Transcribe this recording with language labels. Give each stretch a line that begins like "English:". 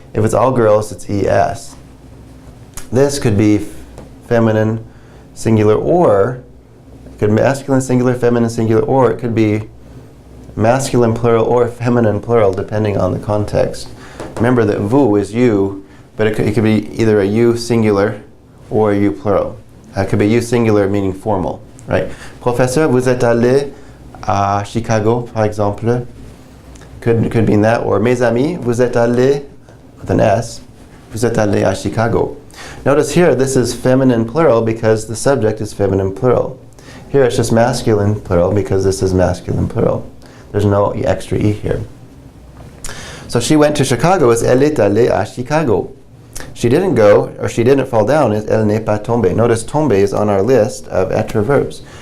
English: If it's all girls, it's ES. This could be feminine singular, or it could be masculine singular, feminine singular, or it could be masculine plural or feminine plural, depending on the context. Remember that vous is you, but it could be either a you singular or a you plural. It could be you singular meaning formal, right?
French: Professeur, vous êtes allé à Chicago, par exemple.
English: Could mean that, or
French: mes amis, vous êtes allés,
English: with an S,
French: vous êtes allés à Chicago.
English: Notice here, this is feminine plural because the subject is feminine plural. Here it's just masculine plural because this is masculine plural. There's no extra E here. So she went to Chicago is
French: elle est allée à Chicago.
English: She didn't go, or she didn't fall down is
French: elle n'est pas tombée.
English: Notice tombée is on our list of etre verbs.